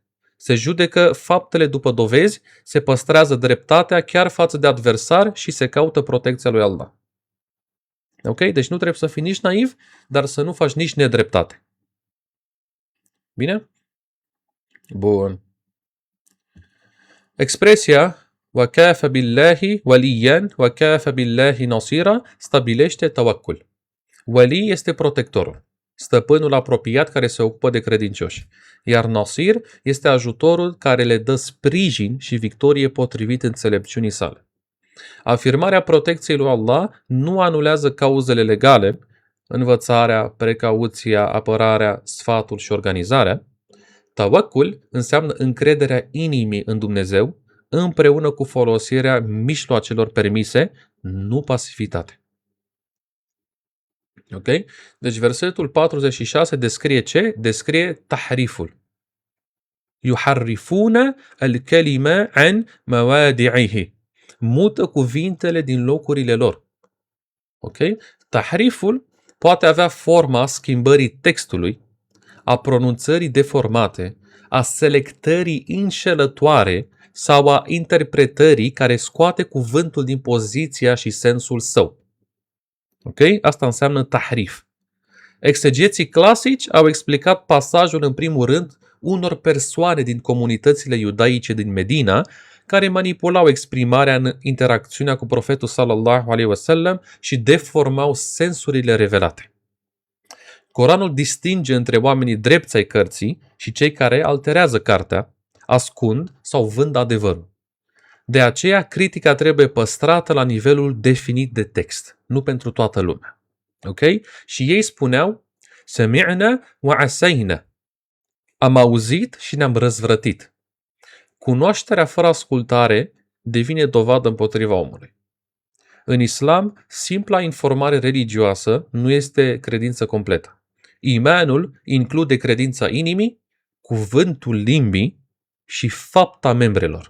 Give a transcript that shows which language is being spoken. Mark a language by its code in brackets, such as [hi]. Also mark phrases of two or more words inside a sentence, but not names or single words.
[ro] Se judecă faptele după dovezi, se păstrează dreptatea chiar față de adversari și se caută protecția lui Allah. Ok? Deci nu trebuie să fii nici naiv, dar să nu faci nici nedreptate. Bine? Bun. Expresia [ar] وَكَافَ بِاللَّهِ وَلِيًّا وَكَافَ بِاللَّهِ نَصِيرًا [ro] stabilește tawakkul. Wali este protectorul, stăpânul apropiat care se ocupă de credincioși, iar Nasir este ajutorul care le dă sprijin și victorie potrivit înțelepciunii sale. Afirmarea protecției lui Allah nu anulează cauzele legale, învățarea, precauția, apărarea, sfatul și organizarea. Tawakkul înseamnă încrederea inimii în Dumnezeu, împreună cu folosirea mijloacelor permise, nu pasivitate. Ok? Deci versetul 46 descrie ce? Descrie tahriful. [ar] يحرفون الكلم عن مواضعه. [ro] Mută cuvintele din locurile lor. Ok? Tahriful poate avea forma schimbării textului, a pronunțării deformate, a selectării înșelătoare sau a interpretării care scoate cuvântul din poziția și sensul său. Ok? Asta înseamnă tahrif. Exegeții clasici au explicat pasajul în primul rând unor persoane din comunitățile iudaice din Medina care manipulau exprimarea în interacțiunea cu profetul [ar] صلى الله عليه وسلم [ro] și deformau sensurile revelate. Coranul distinge între oamenii drepți ai cărții și cei care alterează cartea, ascund sau vând adevărul. De aceea, critica trebuie păstrată la nivelul definit de text, nu pentru toată lumea. Ok? Și ei spuneau, [ar] سمعنا وعصينا. [ro] Am auzit și ne-am răzvrătit. Cunoașterea fără ascultare devine dovadă împotriva omului. În islam, simpla informare religioasă nu este credință completă. Imanul include credința inimii, cuvântul limbii și fapta membrelor.